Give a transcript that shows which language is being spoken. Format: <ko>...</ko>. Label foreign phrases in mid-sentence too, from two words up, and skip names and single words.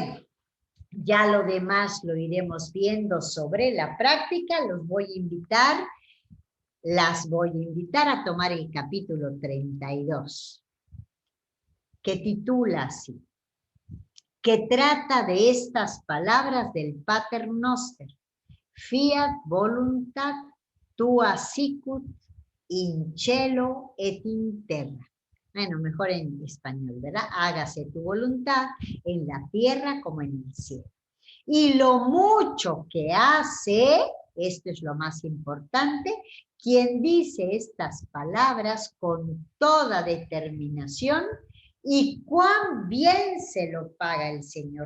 <es>Bueno, Ya lo demás lo iremos viendo sobre la práctica. Las voy a invitar a tomar el capítulo 32, que titula así, que trata de estas palabras del</es> <la>Pater Noster. Fiat voluntat tua sicut in cielo et in terra.</la> <es>Bueno, mejor en español, ¿verdad? Hágase tu voluntad en la tierra como en el cielo. Y lo mucho que hace, esto es lo más importante, quien dice estas palabras con toda determinación y cuán bien se lo paga el Señor.</es>